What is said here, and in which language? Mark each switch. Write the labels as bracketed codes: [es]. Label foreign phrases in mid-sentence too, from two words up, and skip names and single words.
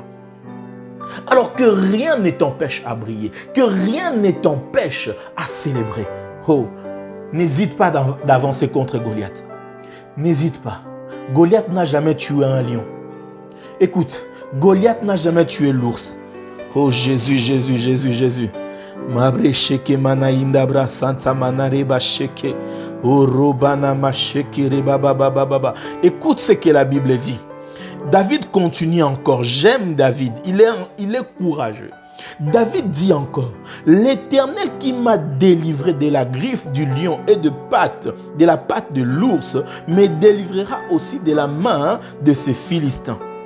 [fr] Alors que rien ne t'empêche à briller, que rien ne t'empêche à célébrer. Oh, n'hésite pas d'avancer contre Goliath. N'hésite pas. Goliath n'a jamais tué un lion. Écoute, Goliath n'a jamais tué l'ours. Oh Jésus, Jésus, Jésus, Jésus. Mabre sheke mana indabra santa mana reba sheke. Oh robana ma sheke reba baba baba. Écoute ce que la Bible dit. David continue encore. J'aime David. Il est courageux. David dit encore, l'Éternel qui m'a délivré de la griffe du lion et de la patte de l'ours, me délivrera aussi de la main de ces Philistins.